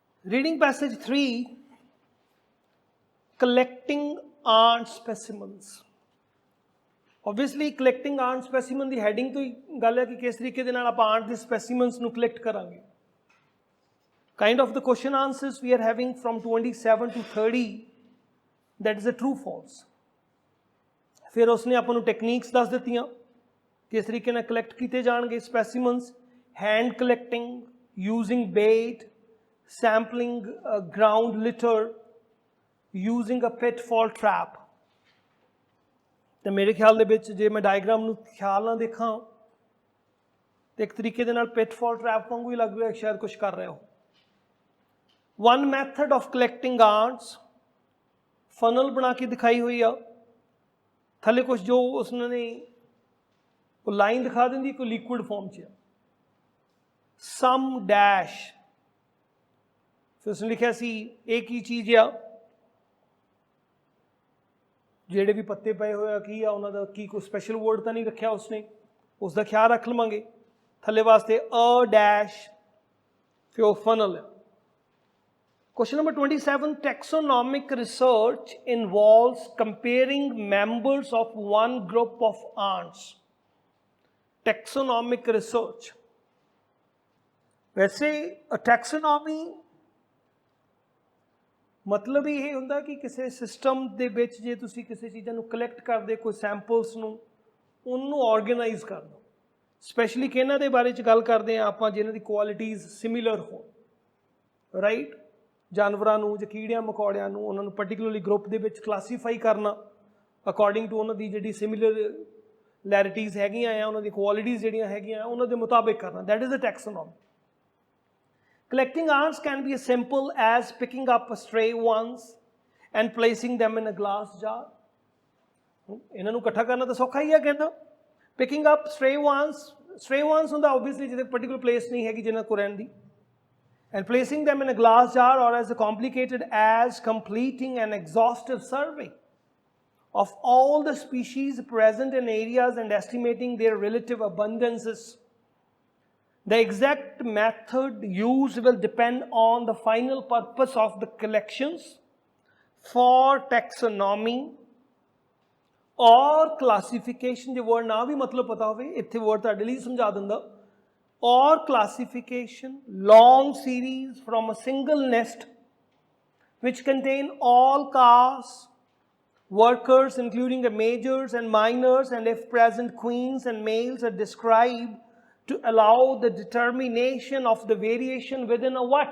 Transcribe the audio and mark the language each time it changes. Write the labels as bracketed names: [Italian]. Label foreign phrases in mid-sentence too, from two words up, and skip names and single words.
[English] Reading passage 3, collecting ant specimens. [Punjabi] Obviously, [English] collecting ant specimen [Punjabi] ਦੀ heading ਤੋਂ ਹੀ ਗੱਲ ਹੈ ਕਿ ਕਿਸ ਤਰੀਕੇ ਦੇ ਨਾਲ ਆਪਾਂ ant ਦੇ specimens ਨੂੰ collect ਕਰਾਂਗੇ. [English] Kind of the question answers we are having from 27 to 30, that is a true false. [Punjabi] ਫਿਰ ਉਸਨੇ ਆਪਾਂ ਨੂੰ techniques ਦੱਸ ਦਿੱਤੀਆਂ ਕਿਸ ਤਰੀਕੇ ਨਾਲ collect ਕੀਤੇ ਜਾਣਗੇ specimens, [English] hand collecting, using bait, sampling ground litter, using a pitfall trap. [Punjabi] ਤੇ ਮੇਰੇ ਖਿਆਲ ਦੇ ਵਿੱਚ ਜੇ ਮੈਂ ਡਾਇਗਰਾਮ ਨੂੰ ਖਿਆਲ ਨਾਲ ਦੇਖਾਂ ਤੇ ਇੱਕ ਤਰੀਕੇ ਦੇ ਨਾਲ ਪਿਟਫਾਲ ਟ੍ਰੈਪ ਵਾਂਗੂ ਹੀ ਲੱਗ ਰਿਹਾ ਸ਼ਾਇਦ ਕੁਝ ਕਰ ਰਿਹਾ ਹੋ. [English] One method of collecting ants, [Punjabi] ਫਨਲ ਬਣਾ ਕੇ ਦਿਖਾਈ ਹੋਈ ਆ, ਥੱਲੇ ਕੁਝ ਜੋ ਉਸਨੇ ਕੋਈ ਲਾਈਨ ਦਿਖਾ ਦਿੰਦੀ ਕੋਈ ਲਿਕੁਇਡ ਫਾਰਮ 'ਚ ਆ, [English] some dash, [Punjabi] ਫਿਰ ਉਸਨੇ ਲਿਖਿਆ ਸੀ ਇਹ ਕੀ ਚੀਜ਼ ਆ, ਜਿਹੜੇ ਵੀ ਪੱਤੇ ਪਏ ਹੋਏ ਆ ਕੀ ਆ ਉਹਨਾਂ ਦਾ, ਕੀ ਕੋਈ [English] special word [Punjabi] ਤਾਂ ਨਹੀਂ ਰੱਖਿਆ ਉਸਨੇ, ਉਸ ਦਾ ਖਿਆਲ ਰੱਖ ਲਵਾਂਗੇ. ਥੱਲੇ ਵਾਸਤੇ ਅ ਡੈਸ਼, ਫਿਰ ਉਹ ਫਨਲ ਹੈ. [English] Question number 27, taxonomic research involves comparing members of one group of ants. Taxonomic research. [Punjabi] वैसे taxonomy ਮਤਲਬ ਹੀ ਇਹ ਹੁੰਦਾ ਕਿ ਕਿਸੇ ਸਿਸਟਮ ਦੇ ਵਿੱਚ ਜੇ ਤੁਸੀਂ ਕਿਸੇ ਚੀਜ਼ਾਂ ਨੂੰ ਕਲੈਕਟ ਕਰਦੇ, ਕੋਈ ਸੈਂਪਲਸ ਨੂੰ, ਉਹਨੂੰ ਆਰਗੇਨਾਈਜ਼ ਕਰ ਦਿਓ. ਸਪੈਸ਼ਲੀ ਕਿਹਨਾਂ ਦੇ ਬਾਰੇ 'ਚ ਗੱਲ ਕਰਦੇ ਹਾਂ ਆਪਾਂ ਜਿਨ੍ਹਾਂ ਦੀ ਕੁਆਲਿਟੀਜ਼ ਸਿਮਿਲਰ ਹੋਣ, ਰਾਈਟ. ਜਾਨਵਰਾਂ ਨੂੰ ਜਾਂ ਕੀੜਿਆਂ ਮਕੌੜਿਆਂ ਨੂੰ ਉਹਨਾਂ ਨੂੰ ਪਰਟੀਕੂਲਰਲੀ ਗਰੁੱਪ ਦੇ ਵਿੱਚ ਕਲਾਸੀਫਾਈ ਕਰਨਾ [English] according to [Punjabi] ਉਹਨਾਂ ਦੀ ਜਿਹੜੀ ਸਿਮਿਲਰੈਰਿਟੀਜ਼ ਹੈਗੀਆਂ ਆ, ਉਹਨਾਂ ਦੀ ਕੁਆਲਿਟੀਜ਼ ਜਿਹੜੀਆਂ ਹੈਗੀਆਂ ਉਹਨਾਂ ਦੇ ਮੁਤਾਬਿਕ ਕਰਨਾ, [English] that is the taxonomy. Collecting ants can be as simple as picking up stray ones and placing them in a glass jar. [Punjabi] ਇਹਨਾਂ ਨੂੰ ਇਕੱਠਾ ਕਰਨਾ ਤਾਂ ਸੌਖਾ ਹੀ ਹੈ ਕਹਿੰਦਾ. [English] Picking up stray ones [Punjabi] ਹੁੰਦਾ obviously ਜਿਹਦੇ [English] particular place [Punjabi] ਨਹੀਂ ਹੈਗੀ ਜਿਹਨਾਂ ਕੋਲ ਰਹਿਣ ਦੀ, [English] and placing them in a glass jar, or as complicated as completing an exhaustive survey of all the species present in areas and estimating their relative abundances. The exact method used will depend on the final purpose of the collections. For taxonomy or classification, [Punjabi] ਜੇ word ਨਾ ਵੀ ਮਤਲਬ ਪਤਾ ਹੋਵੇ ਇੱਥੇ word ਤੁਹਾਡੇ ਲਈ ਸਮਝਾ ਦਿੰਦਾ, [English] or classification, long series from a single nest which contain all castes, workers including the majors and minors, and if present queens and males are described to allow the determination of the variation within a what?